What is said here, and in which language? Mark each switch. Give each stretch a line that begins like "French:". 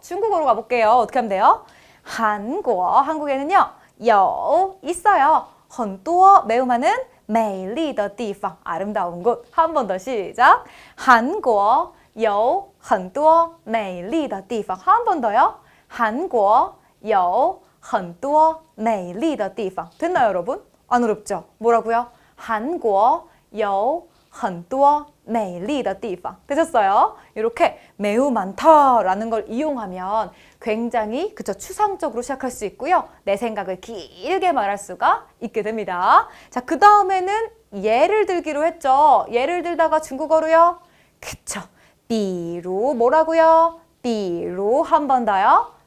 Korean: 중국어로 가볼게요. 어떻게 하면 돼요? 한국에는요. 有 있어요.
Chinese: 很多
Korean: 매우 많은
Chinese: 美丽的地方
Korean: 아름다운 곳. 한 번 더 시작.
Chinese: 한국 有很多美丽的地方
Korean: 한 번 더요.
Chinese: 한국 有很多美丽的地方
Korean: 됐나요, 여러분? 안 어렵죠? 뭐라고요? 한국
Chinese: 有很多美丽的地方
Korean: 되셨어요? 이렇게 매우 많다라는 걸 이용하면 굉장히 그쵸 추상적으로 시작할 수 있고요. 내 생각을 길게 말할 수가 있게 됩니다. 자, 그 다음에는 예를 들기로 했죠. 예를 들다가 중국어로요. 그쵸. 比如 뭐라고요? 比如 한 번 더요.